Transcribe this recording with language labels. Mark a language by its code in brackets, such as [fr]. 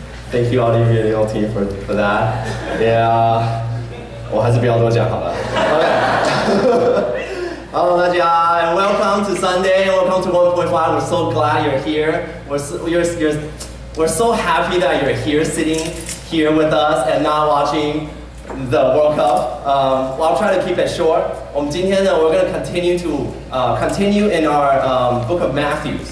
[en] Thank you, audio video team, for that. [zh] Yeah, 我还是不要多讲好了。 [en] Okay. Hello, 大家, and welcome to Sunday. Welcome to 1.5. We're so glad you're here. We're so happy that you're here, sitting here with us and not watching the World Cup. Well, I'll try to keep it short. [zh] 我们今天呢, [en] we're going to continue in our book of Matthew.